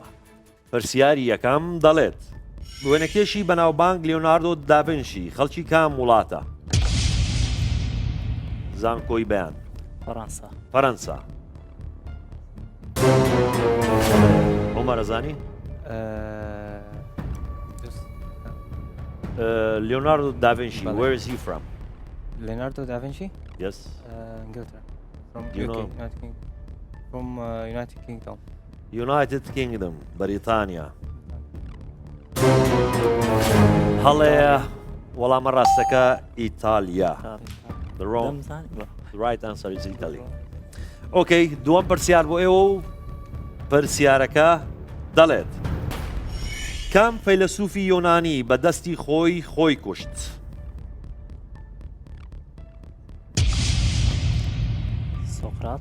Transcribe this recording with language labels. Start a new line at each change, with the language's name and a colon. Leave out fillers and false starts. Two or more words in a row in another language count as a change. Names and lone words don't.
Central Kurdish: پرسیاری یەکەم دەڵێت وێنەکێشی بەناوبانگ لیۆناردۆ داڤینشی خەڵکی کام وڵاتە؟ زانکۆی بەیان فەرەنسا. عومەر ئەزانی؟
English: Leonardo da Vinci, where is he from? Leonardo da Vinci? Yes. Inglaterra. From You UK, know. From United Kingdom. United Kingdom,
Central Kurdish: بەریتانیا. هەڵەیە وەڵامە ڕاستەکە ئیتالیا.
English: The right answer is Italy.
Central Kurdish: ئۆکەی دووەم پرسیار بۆ ئێوە و پرسیارەکە دەڵێت کام فەیلسوفی یۆنانی بە دەستی خۆی کوشت؟ سۆقرات.